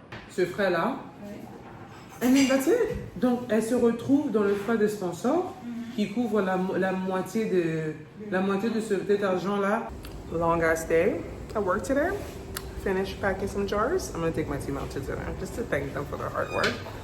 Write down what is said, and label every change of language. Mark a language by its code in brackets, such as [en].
[fr] Ce frais-là, [en] and then that's it. [fr] Donc, elle se retrouve dans le frais de sponsor qui couvre la moitié de cet argent-là. [en] Long ass day at work today. Finished packing some jars. I'm gonna take my team out to dinner just to thank them for their hard work.